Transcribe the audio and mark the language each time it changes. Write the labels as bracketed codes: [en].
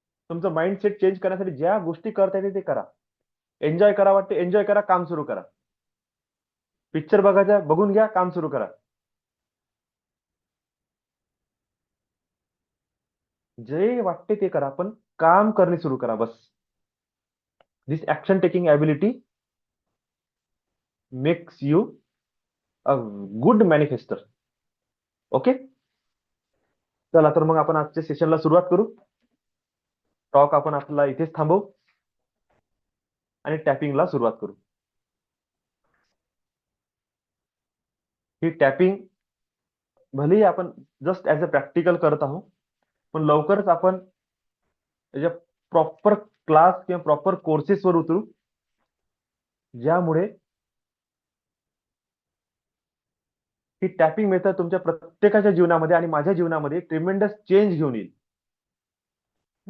[mr] तुमचं mindset change करण्यासाठी ज्या गोष्टी करता येते ते करा. एन्जॉय करा वाटते, एन्जॉय करा, काम सुरू करा. पिक्चर बघायचा, बघून घ्या, काम सुरू करा. जे वाटते ते करा, पण काम करणे सुरू करा बस. [en] This action taking ability makes you a good manifester. [mr] Okay, चला तर मग आपण आजच्या सेशनला सुरुवात करू. टॉक आपण आपला इथेच थांबवू आणि टॅपिंगला सुरुवात करू. ही टॅपिंग भलेही आपण [en] just as a practical [mr] करत आहोत, पण लवकरच आपण त्याच्या प्रॉपर क्लास किंवा प्रॉपर कोर्सेसवर उतरू, ज्यामुळे ही टॅपिंग मेथड तुमच्या प्रत्येकाच्या जीवनामध्ये आणि माझ्या जीवनामध्ये ट्रिमेंडस चेंज घेऊन येईल.